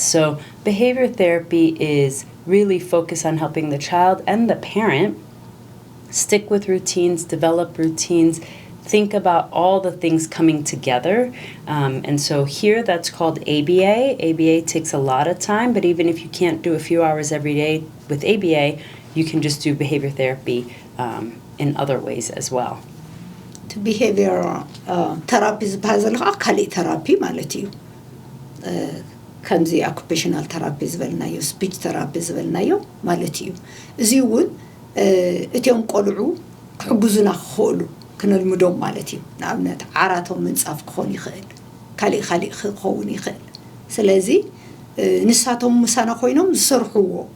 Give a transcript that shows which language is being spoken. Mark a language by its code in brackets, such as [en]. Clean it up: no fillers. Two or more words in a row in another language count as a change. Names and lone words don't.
[en] So behavior therapy is really focused on helping the child and the parent stick with routines, develop routines, think about all the things coming together. And so here that's called ABA. ABA takes a lot of time, but even if you can't do a few hours every day with ABA, you can just do behavior therapy in other ways as well. To behavior therapy [ti] ዝበሃል ዘሎ ካልእ therapy ማለት እዩ ከምዚ [en] occupational therapy [ti] ዝበልናዮ [en] speech therapy [ti] ዝበልናዮ ማለት እዩ እዚውን እቲዮም ቆልዑ ክሕግዙና ክኽእሉ ክንልምዶም ማለት እዩ ንኣብነት ዓራቶም ምንጻፍ ክኾን ይኽእል ካሊእ ክኸውን ይኽእል ስለዚ ንሳቶም ምሳና ኮይኖም ዝሰርሕዎ